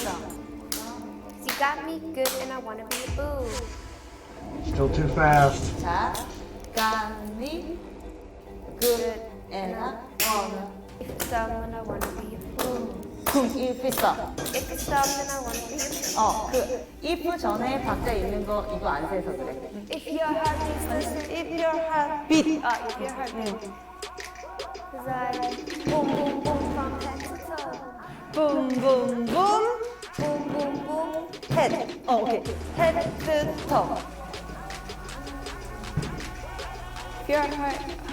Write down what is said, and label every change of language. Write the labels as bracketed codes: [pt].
[en] You got me good and I wanna be a boo. Still too fast. 자, got me good and I wanna If it's dumb then I wanna be a fool. if it's up. If it's dumb then I wanna be a fool. [ko] 그 if 전에 박자 있는 거 이거 안 세서 그래. [en] If your heart beats listen, if your heart beat, if your heart beats. Cause I boom boom boom from head to toe. boom boom boom Boom boom boom. head. 오케이. head to toe. If your heart.